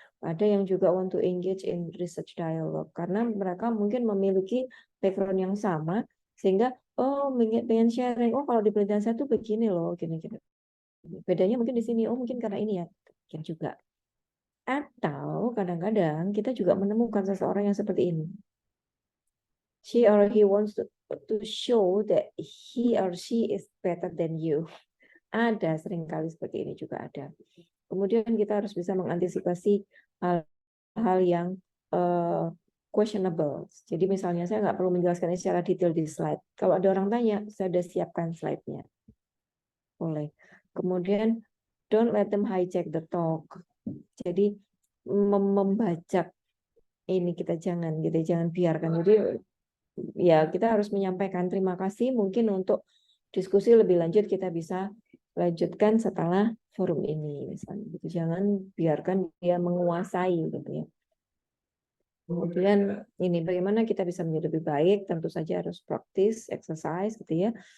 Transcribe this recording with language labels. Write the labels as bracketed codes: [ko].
[id] Ada yang juga [en] want to engage in research dialogue [id] karena mereka mungkin memiliki background yang sama sehingga pengen sharing. Oh kalau di penelitian saya tuh begini loh, gini-gini. Bedanya mungkin di sini. Oh mungkin karena ini ya. Mungkin juga. Atau kadang-kadang kita juga menemukan seseorang yang seperti ini. [en] She or he wants to show that he or she is better than you. [id] Ada, seringkali seperti ini juga ada. Kemudian kita harus bisa mengantisipasi hal-hal yang questionable. Jadi misalnya saya nggak perlu menjelaskan ini secara detail di slide. Kalau ada orang tanya, saya sudah siapkan slide-nya. Boleh. Kemudian [en] don't let them hijack the talk. [id] Jadi membajak ini kita jangan biarkan. Jadi ya kita harus menyampaikan terima kasih, mungkin untuk diskusi lebih lanjut kita bisa lanjutkan setelah forum ini misalnya gitu. Jangan biarkan dia menguasai gitu ya. Kemudian ini bagaimana kita bisa menjadi lebih baik, tentu saja harus [en] practice, exercise [id] gitu ya.